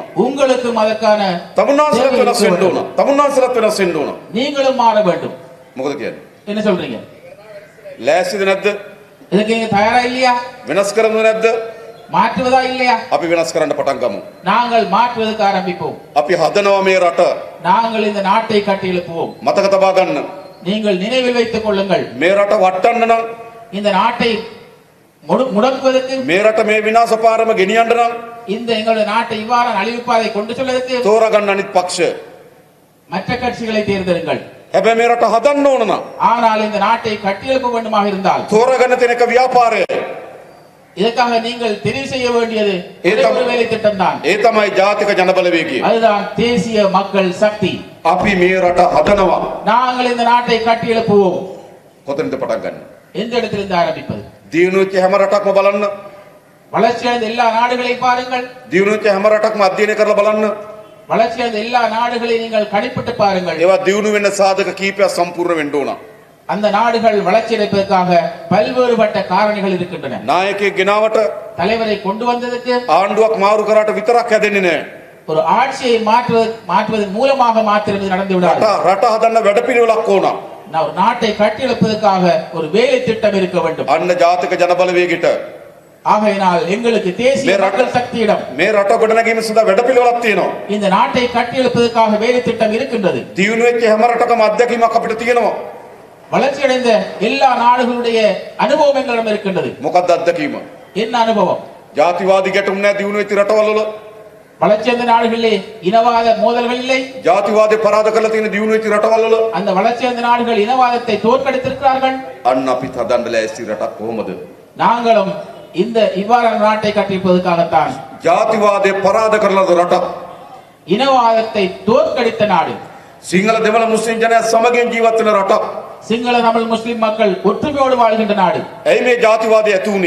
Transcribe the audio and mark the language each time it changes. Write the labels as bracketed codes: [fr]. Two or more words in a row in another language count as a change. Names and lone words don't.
[ta] உங்களுக்கும் அதற்கான [si] තමුන්නාන්සලාට වෙනස් වෙන්න ඕන. තමුන්නාන්සලාට වෙනස් වෙන්න ඕන. [ta] நீங்களும் மாற வேண்டும். [si] මොකද කියන්නේ? [ta] என்ன சொல்றீங்க? [si] ලෑස්තිද නැද්ද? [ta] இதுக்கு நீங்க தயாரா இல்லையா? [si] වෙනස් කරනවද නැද්ද? [ta] மாற்றுவதா இல்லையா? [si] අපි වෙනස් කරන්න පටන් ගමු. [ta] நாங்கள் மாற்றுவதற்கு ஆரம்பிப்போம். [si] අපි හදනවා මේ රට. [ta] நாங்கள் இந்த நாட்டை கட்டி எழுப்புவோம். [si] මතක තබා ගන්න. [ta] நீங்கள் நினைவில் வைத்துக் கொள்ளுங்கள், [si] මේ රට වටන්න නම් [ta] இந்த நாட்டை முடக்குவதற்கு, [si] මේ රට මේ විනාශ පාරම ගෙනියන්න නම් [ta] இந்த எங்களுடைய நாட்டை இவ்வாறு அழிவுப்பாதை கொண்டு செல்வதற்கு [si] තෝරගන්න අනිත් පක්ෂ. [ta] மற்ற கட்சிகளை தேர்ந்தெடுங்கள். [si] හැබැයි මේ රට හදන්න ඕන නම් [ta] ஆனால் இந்த நாட்டை கட்டியெழுப்ப வேண்டுமாக இருந்தால் [si] තෝරගන්න තියෙන එක ව්‍යාපාරය. [ta] இதற்காக நீங்கள் தெரிவு செய்ய வேண்டியது ஏதம்- ஒரு வேலை திட்டம் தான். [si] ඒ තමයි ජාතික ජනබලවේගය. [ta] அதுதான் தேசிய மக்கள் சக்தி. [si] අපි මේ රට හදනවා. [ta] நாங்கள் இந்த நாட்டை கட்டி எழுப்புவோம். [si] කොතනද පටන් ගන්න? [ta] எந்த இடத்திலிருந்து ஆரம்பிப்பது? [si] දියුණු වෙච්ච හැම රටක්ම බලන්න. [ta] வளர்ச்சியடைந்த எல்லா நாடுகளையும் பாருங்கள். [si] දියුණු වෙච්ච හැම රටක්ම අධ්‍යයනය කරලා බලන්න. [ta] வளர்ச்சியடைந்த எல்லா நாடுகளையும் நீங்கள் கணிப்பிட்டு பாருங்கள். [si] ඒවා දියුණු වෙන්න සාධක කීපයක් සම්පූර්ණ වෙන්න ඕන. [ta] அந்த நாடுகள் வளர்ச்சி அடைப்பதற்காக பல்வேறுபட்ட காரணிகள் இருக்கின்றன. [si] නායකයෙක් ගෙනාවට [ta] தலைவரை கொண்டு வந்ததற்கு, [si] ආණ්ඩුවක් මාරු කරාට විතරක් හැදෙන්නේ නැහැ. [ta] ஒரு ஆட்சியை மாற்றுவதன் மூலமாக மாத்திரம் இது நடந்து விடாது. [si] රට හදන්න වැඩපිළිවෙලක් ඕන. [ta] ஒரு நாட்டை கட்டியெழுப்பதற்காக ஒரு வேலை திட்டம் இருக்க வேண்டும். [si] අන්න ජාතික ජනබලවේගයට [ta] ஆகையினால் எங்களுக்கு தேசிய மக்கள் சக்தியிடம் [si] මේ රට ගොඩනැගීම සඳහා වැඩපිළිවෙලක් තියෙනවා. [ta] இந்த நாட்டை கட்டியெழுப்பதற்காக வேலை திட்டம் இருக்கின்றது. [si] දියුණු වෙච්ච හැම රටකම අත්දැකීමක් අපිට තියෙනවා. [ta] வளர்ச்சியடைந்த எல்லா நாடுகளுடைய அனுபவம் எங்களிடம் இருக்கின்றது. [si] මොකක්ද අත්දැකීම? [ta] என்ன அனுபவம்? [si] ජාතිවාදී ගැටුම් නැහැ දියුණු වෙච්ච රටවල වල. [ta] வளர்ச்சியடைந்த நாடுகளிலே இனவாத மோதல்கள் இல்லை. [si] ජාතිවාදී පරාද කරලා තියෙන දියුණු වෙච්ච රටවල වල [ta] அந்த வளர்ச்சியடைந்த நாடுகள் இனவாதத்தை தோற்கடித்திருக்கிறார்கள். [si] අන්න අපිත් හදන්න ලෑස්ති රටක් කොහොමද? [ta] நாங்களும் இந்த இவ்வாறான நாட்டை கட்டியிருப்பதற்காகத்தான். [si] ජාතිවාදයේ පරාද කරලා රටක්. [ta] இனவாதத்தை தோற்கடித்த நாடு. [si] සිංහල දෙමළ මුස්ලිම් ජනයා සමගින් ජීවත් වෙන රටක්. [ta] சிங்கள தமிழ் முஸ்லிம் மக்கள் ஒற்றுமையோடு வாழ்கின்ற நாடு. [si] ඇයි මේ ජාතිවාදය ඇති වුනේ?